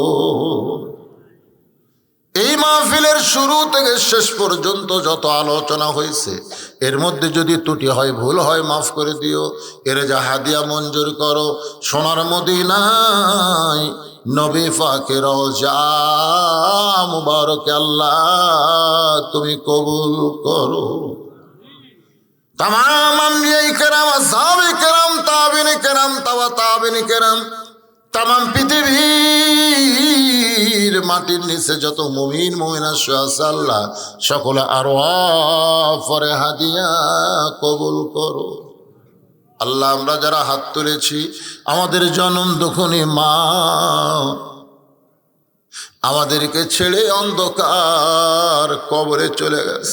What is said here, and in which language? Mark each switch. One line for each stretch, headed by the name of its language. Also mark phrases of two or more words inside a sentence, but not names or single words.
Bangla: এই মাহফিলের শুরু থেকে শেষ পর্যন্ত যত আলোচনা হয়েছে, এর মধ্যে যদি ত্রুটি হয়, ভুল হয়, মাফ করে দিও। এর যা হাদিয়া মঞ্জুর করো। সোনার মদিনায় নবী পাকের রওজা মুবারকে আল্লাহ তুমি কবুল করো।
Urdu: تمام انبیا کرام، اصحاب کرام، تابعین کرام، تبع تابعین کرام,
Bangla: तमाम পৃথিবীর মাটির নিচে যত মুমিন মুমিনা আছে আল্লাহ সকলে আরওয়াফে হাদিয়া কবুল করো। আল্লাহ আমরা যারা হাত তুলেছি, আমাদের জনম দুঃখনী মা আমাদেরকে ছেড়ে অন্ধকার কবরে চলে গেছে।